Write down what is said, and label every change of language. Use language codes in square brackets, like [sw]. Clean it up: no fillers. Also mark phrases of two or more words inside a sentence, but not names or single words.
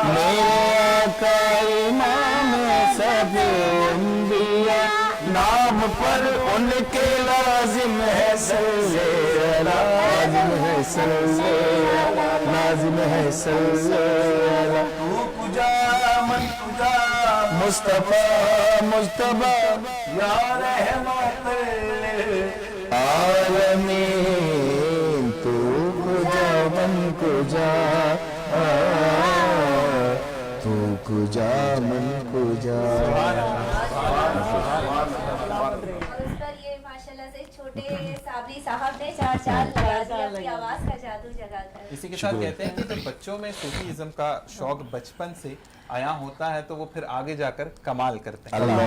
[ur] میرے آقا امام سب انبیاء, نام پر ان کے لازم ہے صلی لازم ہے صلی لازم ہے صلی [fa] تو کجا من کجا مصطفیٰ مصطفیٰ [ar] یا رحمت [fa] عالمین تو کجا من کجا تو کجا من کجا. [ur] اس پر یہ ماشاءاللہ سے چھوٹے صابری صاحب نے چار چال لگا دیا اپنی آواز کا جادو جگا کر. اسی کے ساتھ کہتے ہیں کہ جب بچوں میں صوفی ازم کا شوق بچپن سے آیا ہوتا ہے تو وہ پھر آگے جا کر کمال کرتے ہیں.